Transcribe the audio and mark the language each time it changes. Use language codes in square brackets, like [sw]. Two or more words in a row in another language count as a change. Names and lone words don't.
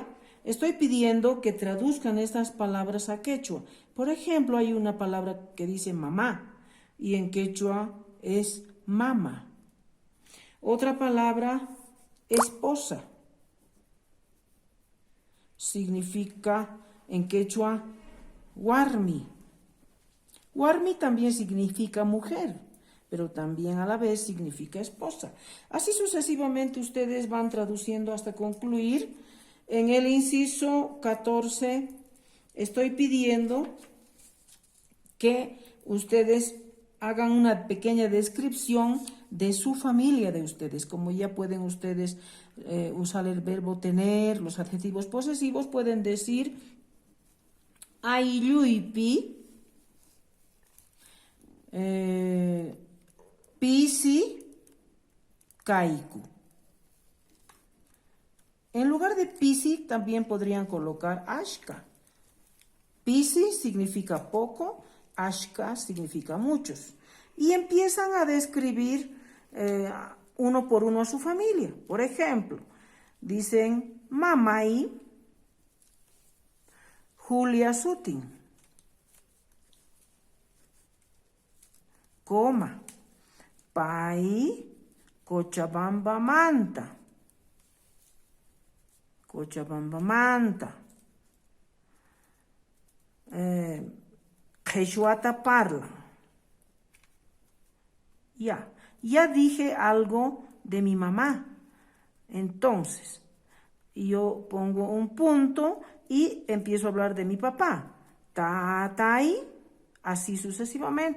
[es] Estoy pidiendo que traduzcan estas palabras a quechua. Por ejemplo, hay una palabra que dice mamá, y en quechua es mama. Otra palabra, esposa. Significa en quechua warmi. Warmi también significa mujer, pero también a la vez significa esposa. Así sucesivamente ustedes van traduciendo hasta concluir. En el inciso 14 estoy pidiendo que ustedes hagan una pequeña descripción de su familia de ustedes. Como ya pueden ustedes usar el verbo tener, los adjetivos posesivos, pueden decir [qu] ayuypi, pisi, kaiku. [es] En lugar de pisi también podrían colocar ashka. Pisi significa poco, ashka significa muchos. Y empiezan a describir uno por uno a su familia. Por ejemplo, dicen mamai, Julia Sutin, coma, [qu] pai, Cochabamba Manta, Quechuata Parla. [es] Ya dije algo de mi mamá. Entonces, yo pongo un punto y empiezo a hablar de mi papá. Tatai, así sucesivamente.